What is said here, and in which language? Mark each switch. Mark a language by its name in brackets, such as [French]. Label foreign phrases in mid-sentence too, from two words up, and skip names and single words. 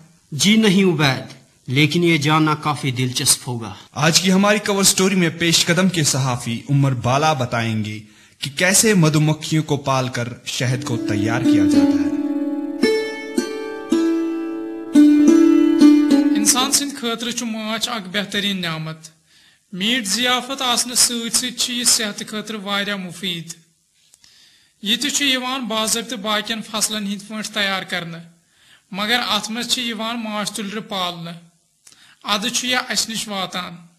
[Urdu] جی نہیں عبید, لیکن یہ جاننا کافی دلچسپ ہوگا. آج کی ہماری [English] cover story [Urdu] میں پیش قدم کے صحافی عمر بالا بتائیں گے کہ کیسے مدھو مکھیوں کو پال کر شہد کو تیار کیا جاتا ہے. [Kashmiri] انسان سند خاطر چھ ماچھ اک بہترین نعمت. میٹ ضیافت آسن ست ست یہ صحت خاطر واریاہ مفید. یہ تہ یوان باضابطہ باقین فصلن ہند پٲٹھۍ تیار کرنے, مگر ات مز چھ یوان ماچھ تُلرِ پالنہٕ. ادٕ چھ یہ اس نش واتان.